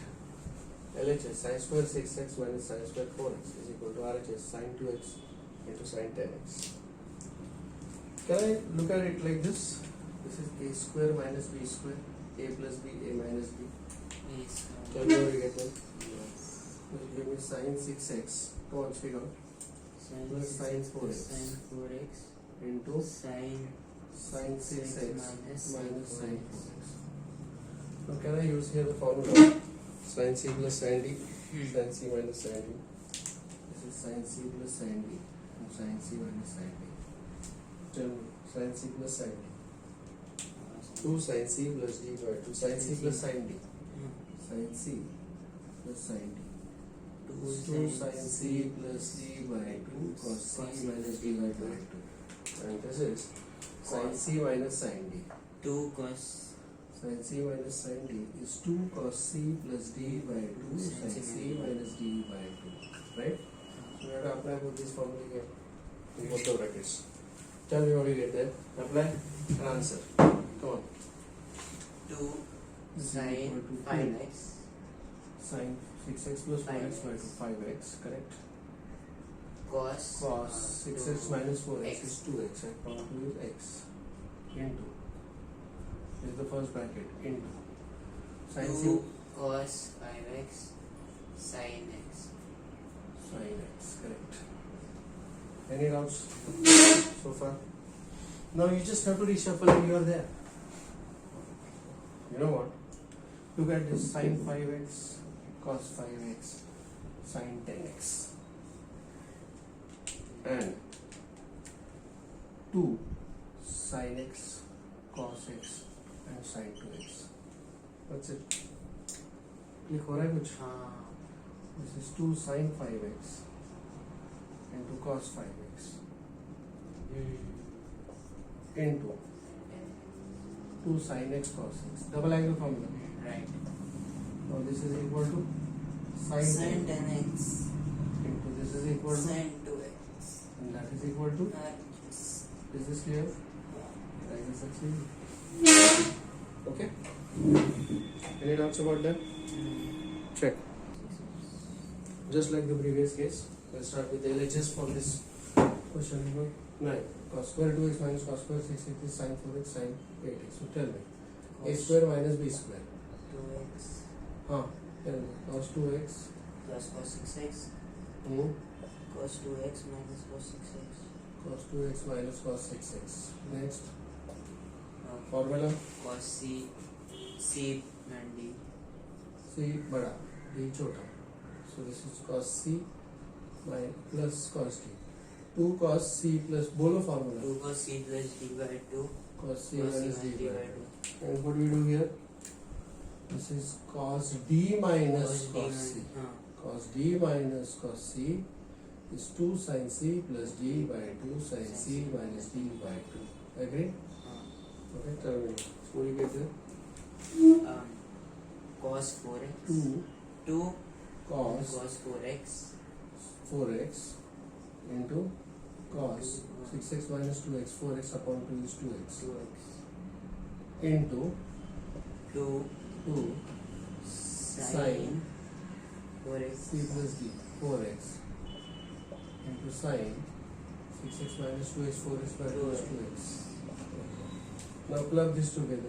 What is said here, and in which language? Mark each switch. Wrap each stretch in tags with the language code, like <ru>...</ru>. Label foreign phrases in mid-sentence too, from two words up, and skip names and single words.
<en>LHS sin square 6x minus sin square 4x is equal to RHS sin 2x into sin 10x. Can I look at it like this? This is a square minus b square, a plus b, a minus b. yes Can you already get that? yes This will give me sin 6x. Come on, speak out. Plus sin 4x. sin 4x Into sin sin 6x minus sin 4x. 4x. Now can I use here the formula? Sin c plus sin d, sin c minus sin d. This is sin c plus sin d and sin c minus sin d. Tell me, sin c plus sin d. 2 sin c plus d by 2 sin c plus sin d. Sin c plus sin d. 2 sin c plus d by 2 cos c minus d by 2. And this is sin c minus sin d. 2 cos Sin c minus sin d is 2 cos c plus d by 2 sin c minus d by 2. Right? So we have to apply both these formula here in both the brackets. Tell me what you get there. Apply and answer. Come on. 2 sin 5x Sin 6x plus 4x by 2 5x. Correct? cos 6x minus 4x x. is 2x and power 2 is x into. This is the first bracket into. Sin 2 cos 5x sin x sin x. Correct. Any doubts so far? Now you just have to reshuffle and you are there. You know what? Look at this: sin 5x, cos 5x, sin 10x, and 2 sin x, cos x, and sin 2x.</en> <hi>That's it. Click हो रहा है कुछ? हाँ.</hi> <en>This is 2 sin 5x into cos 5x into 2 sin x cos x. Double angle formula. Right. Now this is equal to sin Sin 10 10x. into this is equal to, Sin 2x. and that is equal to. Yes. Is this clear? I can succeed. Okay. Any doubts about that? Check. Just like the previous case, let's start with the LHS for this question number 9. Cos square 2x minus cos square 6x is sin 4x sin 8x. So tell me, a square minus b square. 2x Tell me, cos 2x. plus cos 6x. Cos 2x minus cos 6x. Cos 2x minus cos 6x. Next, Uh, formula cos C and D.</en> <hi>c बड़ा d छोटा.</hi> <en>So this is cos c plus cos d. 2 cos c plus बोलो formula. 2 cos C plus D by 2. Cos c Cos minus C d by by 2. 2. And what do we do here? This is cos d minus cos c. Cos d minus cos c is 2 sin c plus d by 2 sin c minus d by 2. Agree? Okay, tell me. What do you get there? Cos 4x. 2 2 cos cos 4x 4x into cos 6x minus 2x. 4x upon 2 is 2x. 2x Into 2 2 sin 4x c plus d. 4x into sin 6x minus 2x. 4x by 2 is 2x. Now plug this together.</en>